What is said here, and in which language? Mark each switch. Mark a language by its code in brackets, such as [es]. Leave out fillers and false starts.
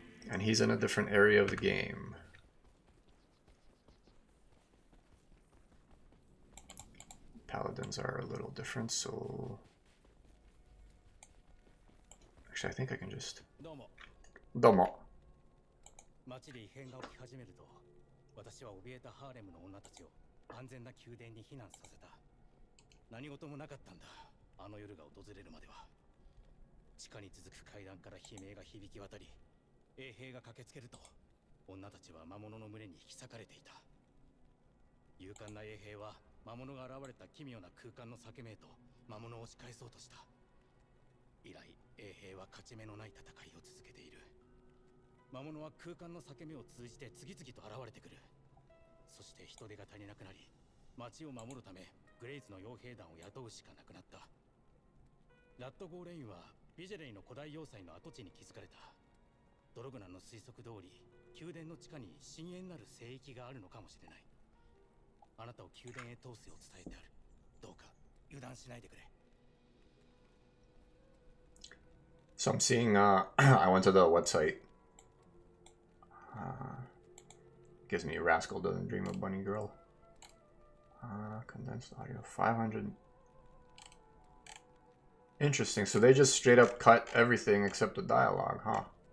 [en] And he's in a different area of the game. Paladins are a little different, so... Actually, I think I can just... [ja] Domo. 街で異変が起き始めると、私は怯えたハーレムの女たちを安全な宮殿に避難させた。何事もなかったんだ。あの夜が訪れるまでは。地下に続く階段から悲鳴が響き渡り、衛兵が駆けつけると、女たちは魔物の群れに引き裂かれていた。勇敢な衛兵は魔物が現れた奇妙な空間の裂け目へと魔物を押し返そうとした。以来、衛兵は勝ち目のない戦いを続けている。魔物は空間の裂け目を通じて次々と現れてくる。そして人手が足りなくなり、町を守るためグレイズの傭兵団を雇うしかなくなった。ラッドゴーレインはビジェレイの古代要塞の跡地に築かれた。ドログナンの推測通り、宮殿の地下に深淵なる聖域があるのかもしれない。あなたを宮殿へ通すよう伝えてある。どうか油断しないでくれ。 [en] So I'm seeing, I went to the website. Gives me Rascal Doesn't Dream of Bunny Girl. Condensed audio, 500. Interesting, so they just straight up cut everything except the dialogue, huh?